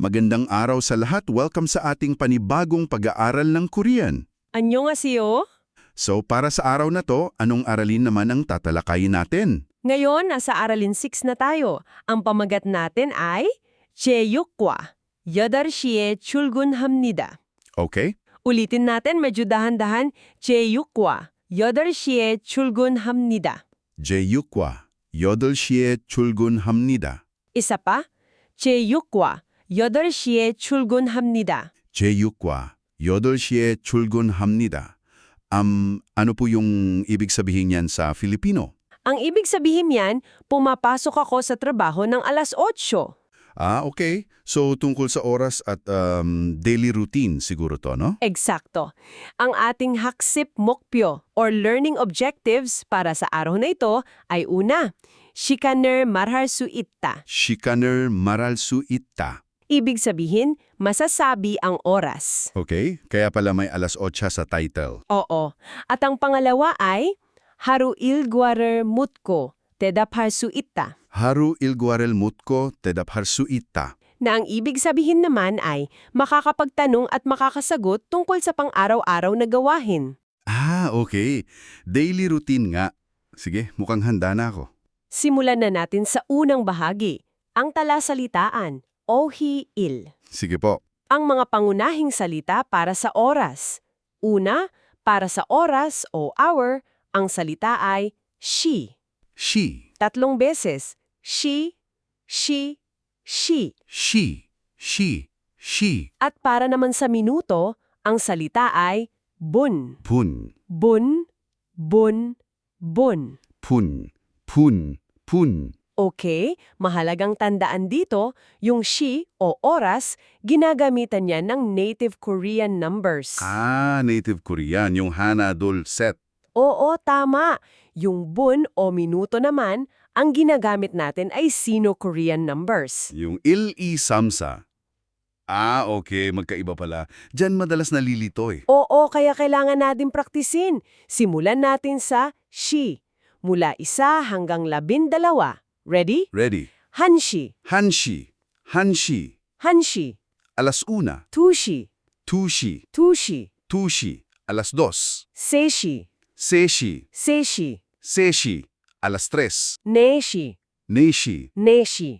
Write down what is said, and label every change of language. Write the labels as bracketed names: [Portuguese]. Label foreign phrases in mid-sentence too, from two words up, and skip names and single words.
[Filipino] Magandang araw sa lahat. Welcome sa ating panibagong pag-aaral ng Korean. [Korean] Annyeonghaseyo. [Filipino] So para sa araw na to, anong aralin naman ang tatalakayin natin? Ngayon, nasa aralin 6 na tayo. Ang pamagat natin ay [Korean] 제6과 8시에 출근합니다. [Filipino] Okay? 우리tin natin medyo dahan-dahan. [Korean] 제6과 8시에 출근합니다. 제6과 8시에 출근합니다. [Filipino] isa pa. [Korean] 제6과 8시에 출근합니다. 제6과 8시에 출근합니다. [Filipino] Ano po yung ibig sabihin niyan sa Filipino? Ang ibig sabihin yan, pumapasok ako sa trabaho ng alas 8. Okay. So tungkol sa oras at [English] daily routine [Filipino] siguro to, no? Eksakto. Ang ating [Korean] 학습 목표 [Filipino] or [English] learning objectives [Filipino] para sa araw na ito ay una, [Korean] 시간을 말할 수 있다. 시간을 말할 수 있다. [Filipino] Ibig sabihin, masasabi ang oras. Okay? Kaya pala may alas 8 sa title. Oo. At ang pangalawa ay [Korean] 하루 일과를 묻고 대답할 수 있다. 하루 일과를 묻고 대답할 수 있다. [Filipino] Na ang ibig sabihin naman ay makakapagtanong at makakasagot tungkol sa pang-araw-araw na gawain. Okay. [English] Daily routine [Filipino] nga. Sige, mukhang handa na ako. Simulan na natin sa unang bahagi, ang talasalitaan, ohi-il. Sige po. Ang mga pangunahing salita para sa oras. Una, para sa oras o hour, ang salita ay she. [Korean] She. 3 beses. She, she, she. She. She. She. [Filipino] At para naman sa minuto, ang salita ay bun. [Korean] 분. Bun, bun, bun. 분. 분. 분. [Filipino] Okay, mahalagang tandaan dito, yung she o oras, ginagamitan niya ng [English] native Korean numbers. Native Korean. [Filipino] Yung Hanadol set. Oo, tama. Yung bun o minuto naman, ang ginagamit natin ay [English] Sino-Korean numbers. [Filipino] Yung [Korean] 일 이 삼 사. [Filipino] Okay. Magkaiba pala. Diyan madalas nalilito eh. Oo, kaya kailangan natin praktisin. Simulan natin sa she. Mula 1 hanggang 12. Ready? Ready. [Korean] 한시, 한시. 한시. 한시, [Filipino] Alas 1. [Korean] 2시, 2시. 2시, 2시. [Filipino] Alas 2. [Korean] 3시, 3시. 3시, 3시. [Filipino] Alas 3. [Korean] 4시, 4시. 4시,